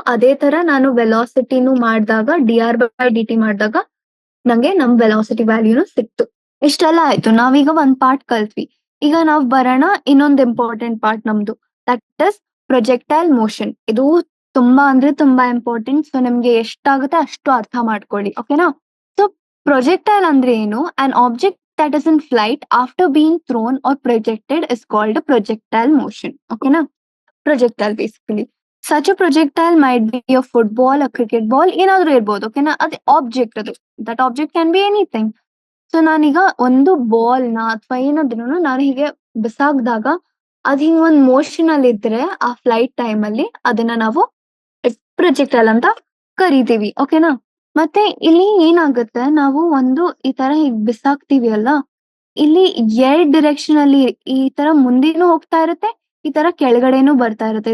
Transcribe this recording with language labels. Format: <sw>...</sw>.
<kn>ಅದೇ ತರ ನಾನು ವೆಲಾಸಿಟಿನೂ ಮಾಡಿದಾಗ, dr/dt ಮಾಡಿದಾಗ ನಂಗೆ ನಮ್ ವೆಲಾಸಿಟಿ ವ್ಯಾಲ್ಯೂನು ಸಿಕ್ತು. ಇಷ್ಟೆಲ್ಲ ಆಯ್ತು, ನಾವೀಗ ಒಂದ್ ಪಾರ್ಟ್ ಕಲ್ತ್ವಿ. ಈಗ ನಾವ್ ಬರೋಣ ಇನ್ನೊಂದು ಇಂಪಾರ್ಟೆಂಟ್ ಪಾರ್ಟ್ ನಮ್ದು,</kn> <en>That is projectile motion.</en> <kn>ಇದು ತುಂಬಾ ಅಂದ್ರೆ ತುಂಬಾ ಇಂಪಾರ್ಟೆಂಟ್. ಸೊ ನಿಮ್ಗೆ ಎಷ್ಟಾಗುತ್ತೆ ಅಷ್ಟು ಅರ್ಥ ಮಾಡ್ಕೊಳ್ಳಿ. ಓಕೆನಾ? ಸೊ ಪ್ರೊಜೆಕ್ಟೈಲ್ ಅಂದ್ರೆ ಏನು?</kn> <en>An object that is in flight after being thrown or projected is called a projectile motion. Okay na? Projectile basically. Such a projectile might be a football, a cricket ball,</en> <kn>ಏನಾದ್ರೂ ಇರ್ಬೋದು. ಓಕೆನಾ? ಅದು object, ಅದು</kn> <en>That object can be anything.</en> <kn>So ನಾನೀಗ ಒಂದು ball ನ ಅಥವಾ ಏನಾದ್ರೂ ನಾನು ಹೀಗೆ ಬಿಸಾಕ್ದಾಗ ಅದ್ ಹಿಂಗ್ ಒಂದ್ ಮೋಷನ್ ಅಲ್ಲಿ ಇದ್ರೆ ಆ ಫ್ಲೈಟ್ ಟೈಮ್ ಅಲ್ಲಿ ಅದನ್ನ ನಾವು ಪ್ರೊಜೆಕ್ಟೈಲ್ ಅಂತ ಕರಿತೀವಿ. ಓಕೆನಾ? ಮತ್ತೆ ಇಲ್ಲಿ ಏನಾಗುತ್ತೆ, ನಾವು ಒಂದು ಈ ತರ ಹೀಗ್ ಬಿಸಾಕ್ತಿವಿ ಅಲ್ಲ, ಇಲ್ಲಿ ಎರಡ್ ಡಿರೆಕ್ಷನ್ ಅಲ್ಲಿ ಈ ತರ ಮುಂದೇನು ಹೋಗ್ತಾ ಇರುತ್ತೆ, ಈ ತರ ಕೆಳಗಡೆನೂ ಬರ್ತಾ ಇರುತ್ತೆ.</kn>